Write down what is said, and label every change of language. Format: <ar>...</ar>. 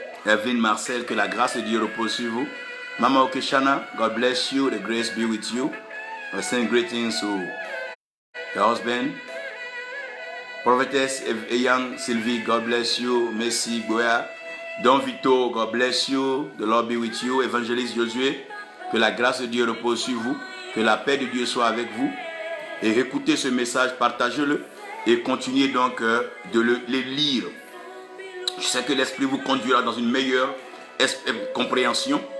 <fr>Evelyn Marcel, que la grâce de Dieu repose sur vous.</fr> <en>Mama Okeshana, God bless you. The grace be with you. I send greetings to your husband. Prophetess Eyang Sylvie, God bless you. Messi Goya. Don Vito, God bless you. The Lord be with you.</en> <fr>Évangéliste Josué, que la grâce de Dieu repose sur vous. Que la paix de Dieu soit avec vous. Et écoutez ce message, partagez-le. Et continuez donc de le lire. Je sais que l'Esprit vous conduira dans une meilleure compréhension.</fr>